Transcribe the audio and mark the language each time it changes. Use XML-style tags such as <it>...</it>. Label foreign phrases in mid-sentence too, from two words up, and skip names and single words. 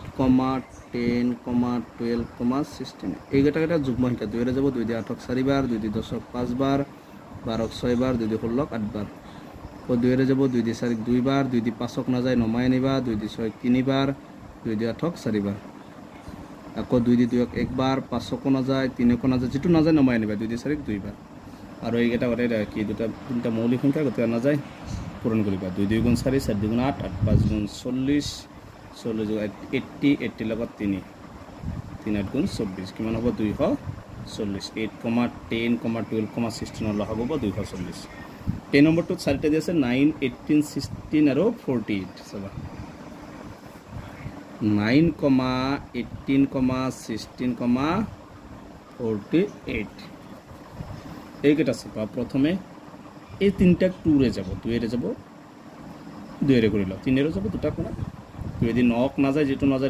<as>10, 12, 16 এইকেইটা যুগ্ম সংখ্যা 2 এর যাব 2 দিয়ে 8 4 বার 2 দিয়ে 10 5 বার 12 6 বার 2 দিয়ে 16 8 বার ও 2 এর যাব 2 দিয়ে 4 2 বার 2 দিয়ে 5 না যায় নমাই নিবা 2 দিয়ে 6 3 বার 2 দিয়ে 8 4 বার আকো 2 দিয়ে 2 একবার 5 না যায় 3 না যায় যেটো না যায় নমাই নিবা 2 দিয়ে 4 2 বার আর এইকেইটা ওরে কি দুটা তিনটা মৌলিক সংখ্যা গতে না যায় পূরণ করিবা 2 2 গুণ 4 4 2 গুণ 8 8 5 গুণ 40 40 80 80 লগত 3 3 8 গুণ 24 কিমান হ'ব 240 8, 10, 12, 16 লসাগু হ'ব 240 কে নম্বৰটোত চাৰিটা দি আছে 9, 18, 16 আৰু 48 চাবা 9, 18, 16, 48 এইকেইটা চাবা প্ৰথমে এই তিনিটা 2ৰে যাব 2ৰে যাব 2ৰে কৰি লওঁ 3ৰে যাব দুটা কোণা 2 যদি 9ক নাযায় যেটো নাযায়</as>